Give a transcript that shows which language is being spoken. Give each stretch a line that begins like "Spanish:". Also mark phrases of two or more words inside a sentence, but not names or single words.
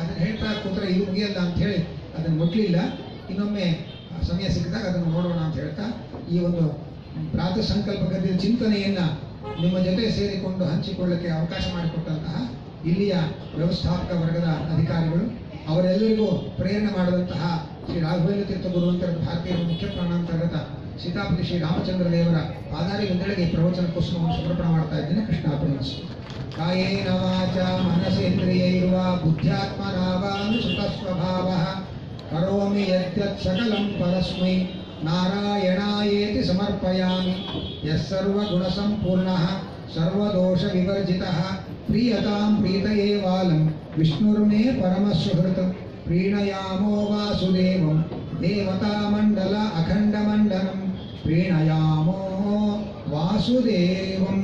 Kannada: ಅದನ್ನು ಹೇಳ್ತಾ ಕೂತ್ರೆ ಇದು ಮುಗಿಯಲ್ಲ ಅಂತ ಹೇಳಿ ಅದನ್ನು ಮುಟ್ಲಿಲ್ಲ. ಇನ್ನೊಮ್ಮೆ ಸಮಯ ಸಿಕ್ಕಿದಾಗ ಅದನ್ನು ನೋಡೋಣ ಅಂತ ಹೇಳ್ತಾ ಈ ಒಂದು ಪ್ರಾತಃ ಸಂಕಲ್ಪ ಗದ್ಯದ ಚಿಂತನೆಯನ್ನ ನಿಮ್ಮ ಜೊತೆ ಸೇರಿಕೊಂಡು ಹಂಚಿಕೊಳ್ಳಕ್ಕೆ ಅವಕಾಶ ಮಾಡಿಕೊಟ್ಟಂತಹ ಇಲ್ಲಿಯ ವ್ಯವಸ್ಥಾಪಕ ವರ್ಗದ ಅಧಿಕಾರಿಗಳು, ಅವರೆಲ್ಲರಿಗೂ ಪ್ರೇರಣೆ ಮಾಡಿದಂತಹ ಶ್ರೀ ರಾಘವೇಂದ್ರ ತೀರ್ಥ ಗುರುವಂತರದ ಭಾರತೀಯ ಮುಖ್ಯ ಪ್ರಾಣಾಂತರ್ಗತ ಸೀತಾಪತಿ ಶ್ರೀ ರಾಮಚಂದ್ರ ದೇವರ ಪಾದಾರಿ ಒಂದೆಡೆಗೆ ಪ್ರವಚನ ಕುಸುಮವನ್ನು ಸಮರ್ಪಣೆ ಮಾಡ್ತಾ ಇದ್ದೇನೆ. ಕೃಷ್ಣಾರ್ಪಣಿಸು.
Sanskrit: ಕಾಯೇನ ವಾಚ ಮನಸೇಂದ್ರಿಯೈರ್ವಾ ಬುದ್ಧ್ಯಾತ್ಮನಾವಾನುಸೃತ ಸ್ವಭಾವಃ ಕರೋಮಿ ಯದ್ಯತ್ ಸಕಲಂ ಪರಸ್ಮೈ ನಾರಾಯಣಾಯೇತಿ ಸಮರ್ಪಯಾಮಿ. ಯಸ್ಸರ್ವಗುಣಸಂಪೂರ್ಣಃ ಸರ್ವದೋಷವಿವರ್ಜಿತಃ ಪ್ರೀಯತಾಂ ಪ್ರೀತಯೇವಾಲಂ ವಿಷ್ಣುರ್ಮೇ ಪರಮಸುಹೃತ್. ಪ್ರೀಣಯಾಮೋ ವಾಸುದೇವಂ ದೇವತಾಮಂಡಲ ಅಖಂಡಮಂಡಲಂ ಪ್ರೀಣಯಾಮೋ ವಾಸುದೇವಂ.